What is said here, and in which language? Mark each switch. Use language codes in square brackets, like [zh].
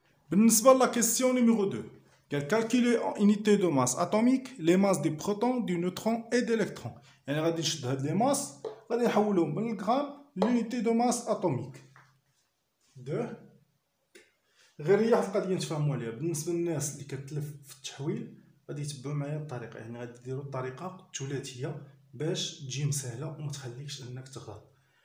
[fr] بالنسبة لا question numéro 2. Calculer en unité de masse atomique les masses des protons, du neutron et d'électrons. [ar] يعني غادي نشد هاد لي ماس غادي نحولهم من الغرام [fr] l'unité de masse atomique. [ar] 2 غير هي واحد القضيه نتفاهموا عليها بالنسبه للناس اللي كتلف في التحويل غادي يتبعوا معايا الطريقه يعني غادي ديروا الطريقه الثلاثيه باش تجي مسهله وما تخليكش انك تغلط.